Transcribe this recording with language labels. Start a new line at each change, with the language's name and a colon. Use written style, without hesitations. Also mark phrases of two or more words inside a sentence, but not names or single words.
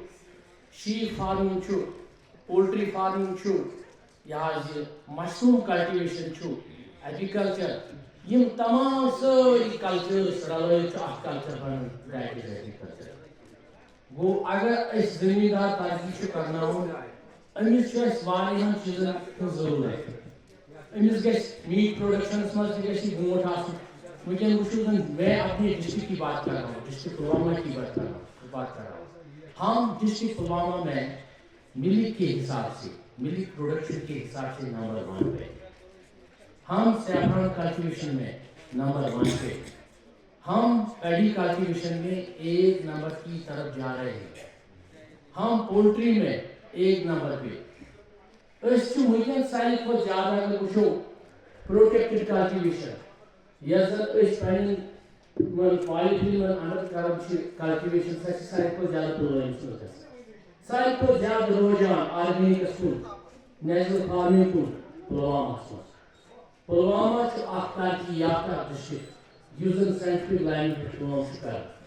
English: sheep farming
Kashmiri: چھُ
English: poultry farming
Kashmiri: چھُ یہ
English: mushroom cultivation
Kashmiri: چھُ ایپیکلچر یم تمام ساری کلچرس رلٲیِتھ چھُ اکھ کلچر بنان
English: that is agriculture
Kashmiri: گوٚو اگر أسۍ زمیٖندار ترقی چھُ کرناوُن أمِس چھُ اَسہِ واریاہن چیٖزن ہٕنٛز ضروٗرت أمِس گژھِ میٖٹ پروڈکشنس منٛز تہِ گژھِ یہِ برونٛٹھ آسُن وٕنکٮ۪ن وٕچھو زن
Urdu: میں اپنے ڈسٹرکٹ کی بات کر رہا ہوں ڈسٹرکٹ پلوامہ کی بات کر رہا ہوں ہم ڈسٹرکٹ پلوامہ میں ملک کے حساب سے ملک پروڈکشن کے حساب سے نمبر 1 پہ ہم
English: saffron cultivation
Urdu: میں نمبر 1 پہ ہم
English: paddy cultivation
Urdu: میں 1 نمبر کی طرف جا رہے ہیں ہم پولٹری میں 1 نمبر پہ
Kashmiri: اس ونکین ساروی کھۄتہٕ زیادٕ اگر وٕچھو
English: protected cultivation
Kashmiri: یس زن أسۍ پنٕنۍ پالِتھیٖن انڈر کران چھِ کلٹیویشن سۄ چھِ ساروی کھۄتہٕ زیادٕ پُلوٲمِس منٛز گژھان ساروی کھۄتہٕ زیادٕ روزان آرگینِکس کُن
English: natural farming
Kashmiri: کُن پُلواماہس منٛز پُلوامہ چھُ اکھ ترقی یافتہ ڈسٹرکٹ یُس زن ساینٹفک لاینہِ پٮ۪ٹھ کٲم چھُ کران